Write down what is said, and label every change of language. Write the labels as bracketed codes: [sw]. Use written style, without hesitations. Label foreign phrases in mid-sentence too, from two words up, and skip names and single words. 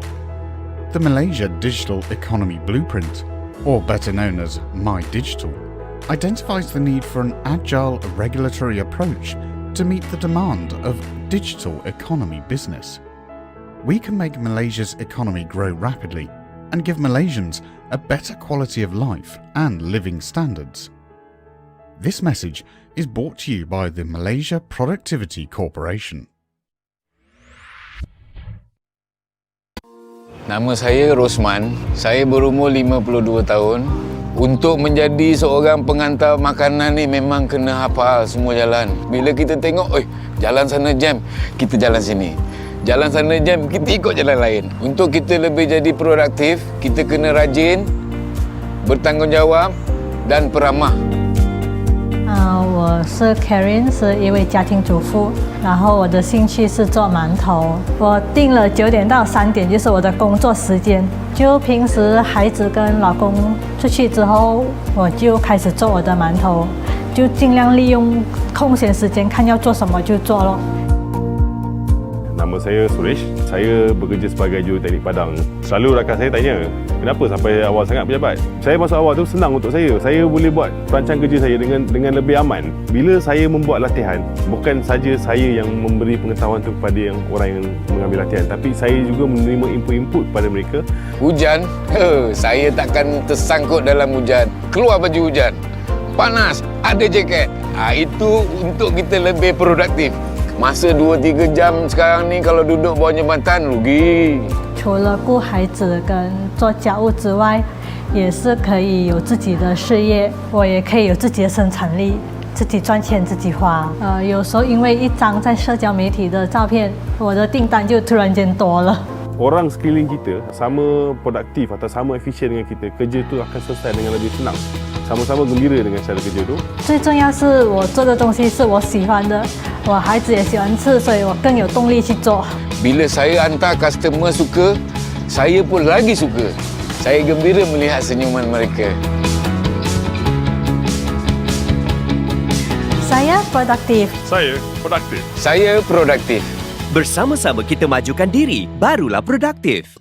[en] The Malaysia Digital Economy Blueprint, or better known as My Digital, identifies the need for an agile regulatory approach to meet the demand of digital economy business. We can make Malaysia's economy grow rapidly and give Malaysians a better quality of life and living standards. This message is brought to you by the Malaysia Productivity Corporation. [ms] Nama saya Rosman. Saya berumur 52 tahun. Untuk menjadi seorang penghantar makanan ni memang kena hafal semua jalan. Bila kita tengok, jalan sana jam, kita jalan sini. Jalan sana jam, kita ikut jalan lain. Untuk kita lebih jadi produktif, kita kena rajin, bertanggungjawab dan peramah. [zh] 我是 Karen， 是一位家庭主妇，然后我的兴趣是做馒头。我定了9点到3点就是我的工作时间，就平时孩子跟老公出去之后，我就开始做我的馒头，就尽量利用空闲时间，看要做什么就做咯。 [ms] Nama saya Suresh. Saya bekerja sebagai juruteknik padang. Selalu rakan saya tanya, kenapa sampai awal sangat pejabat? Saya masuk awal tu senang untuk saya. Saya boleh buat perancang kerja saya dengan lebih aman. Bila saya membuat latihan, bukan saja saya yang memberi pengetahuan tu kepada yang orang yang mengambil latihan, tapi saya juga menerima input-input pada mereka. Hujan, saya takkan tersangkut dalam hujan. Keluar baju hujan. Panas, ada jaket. Itu untuk kita lebih produktif. Masa 2-3 jam sekarang ni kalau duduk bawah jambatan rugi. [zh] 除了顾孩子跟做家务之外，也是可以有自己的事业，我也可以有自己的生产力，自己赚钱自己花。有时候因为一张在社交媒体的照片，我的订单就突然间多了。 [ms] Orang sekeliling kita sama produktif atau sama efisien dengan kita, kerja tu akan selesai dengan lebih senang. Sama-sama gembira dengan cara kerja tu. [zh] 最重要是我做的东西是我喜欢的，我孩子也喜欢吃，所以我更有动力去做。 [ms] Bila saya hantar customer suka, saya pun lagi suka. Saya gembira melihat senyuman mereka. Saya produktif. Saya produktif. Saya produktif. Bersama-sama kita majukan diri, barulah produktif.